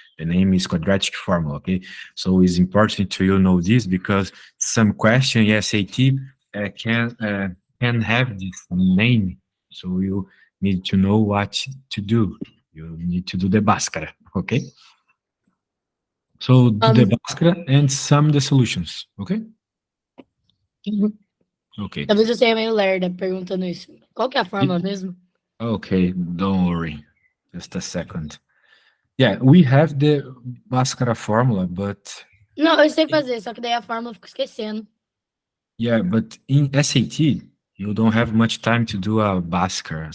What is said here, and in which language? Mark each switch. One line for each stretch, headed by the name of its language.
English: The name is quadratic formula, okay? So it's important to you know this because some question SAT can have this name, so you need to know what to do. You need to do the Bhaskara, okay? So do the Bhaskara and sum the solutions, okay? Okay.
Portuguese: talvez eu seja meio lerda perguntando isso. Qual que é a fórmula mesmo?
English: Okay, don't worry. Just a second. Yeah, we have the Bhaskara formula, but
Portuguese: Não, eu sei fazer, só que daí a fórmula eu fico esquecendo.
English: yeah, but in SAT, you don't have much time to do a Bhaskara.